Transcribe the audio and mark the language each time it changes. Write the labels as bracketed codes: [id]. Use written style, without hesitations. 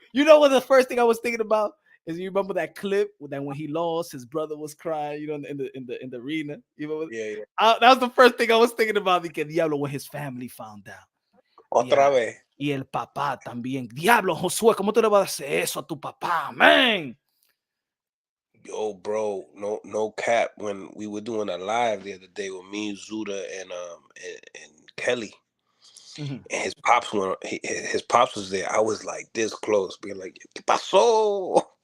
[en] You know what the first thing I was thinking about is, you remember that clip that when he lost, his brother was crying, you know, in the arena. You remember? Yeah. That was the first thing I was thinking about. Because Diablo, when his family found out. [es] Otra vez. Y el papá también. Diablo, Josué, ¿cómo tú le vas a hacer eso a tu papá, man? [en] Yo, bro, no cap. When we were doing a live the other day with me, Zuda, and Kelly, and his pops was there. I was like this close, being like, [es] ¿Qué pasó?